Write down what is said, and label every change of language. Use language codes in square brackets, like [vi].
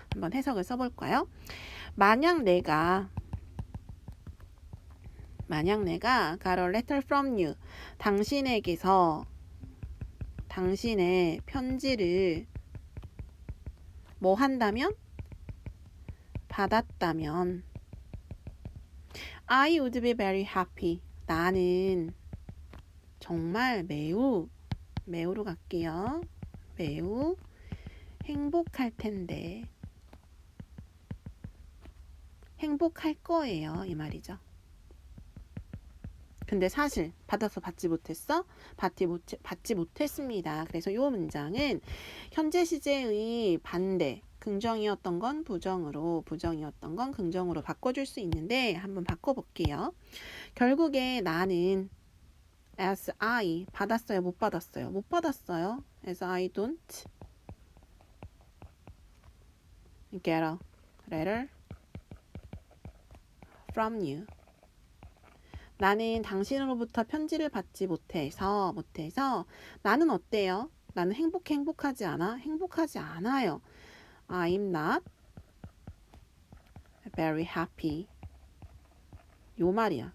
[ko] 한번 해석을 써볼까요? 만약 내가 [en] got a letter from you, [ko] 당신에게서 당신의 편지를 뭐 한다면? 받았다면 [en] I would be very happy. [ko] 나는 정말 매우로 갈게요. 매우 행복할 텐데. 행복할 거예요. 이 말이죠. 근데 사실 받아서 받지 못했어? 받지 못했습니다. 그래서 이 문장은 현재 시제의 반대, 긍정이었던 건 부정으로, 부정이었던 건 긍정으로 바꿔줄 수 있는데 한번 바꿔볼게요. 결국에 나는 [en] as I [ko] 받았어요? 못 받았어요? 못 받았어요. [en] as I don't get a letter from you. [ko] 나는 당신으로부터 편지를 받지 못해서 나는 어때요? 나는 행복하지 않아? 행복하지 않아요. [en] I'm not very happy. [ko] 요 말이야.